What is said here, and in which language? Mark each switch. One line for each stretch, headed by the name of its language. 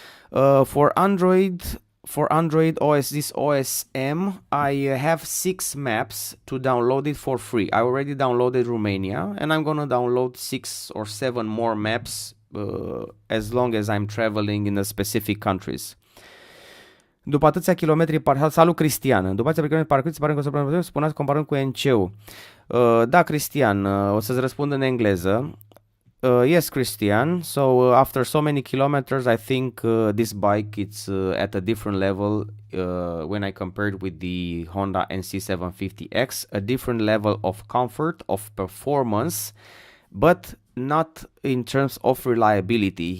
English: For Android OS, this OS M, I have 6 maps to download it for free. I already downloaded Romania, and I'm gonna download 6 or 7 more maps as long as I'm traveling in the specific countries.
Romanian: După atâția kilometri salut Cristian. După atâția kilometri parcurși, pare că o să putem spuneți comparând cu NC-ul. Da, Cristian, o să-ți răspund în engleză.
English: Yes, Christian. So after so many kilometers, I think this bike it's at a different level when I compared with the Honda NC750X. A different level of comfort, of performance, but not in terms of reliability.